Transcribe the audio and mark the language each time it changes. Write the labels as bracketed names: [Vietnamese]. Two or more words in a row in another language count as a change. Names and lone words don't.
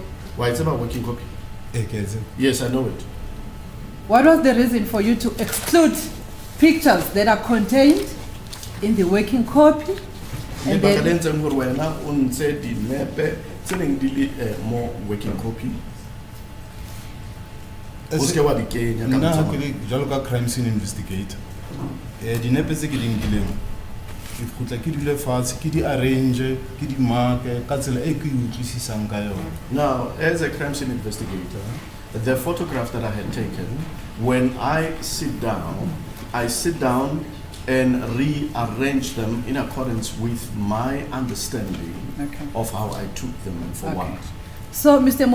[English] Why it's about working copy? Yes, I know it. What was the reason for you to exclude pictures that are contained in the working copy? And then more working copy. [Tswana] Jalo ka [English] crime scene investigator [Tswana] di nepe tse ke di nkileng ke khutla ke dile fatshe ke di arrange ke di mark ka tsela e ke utlwisisang ka yona. [English] Now, as a crime scene investigator, the photograph that I had taken, when I sit down and rearrange them in accordance with my understanding of how I took them and for what. So, Mr.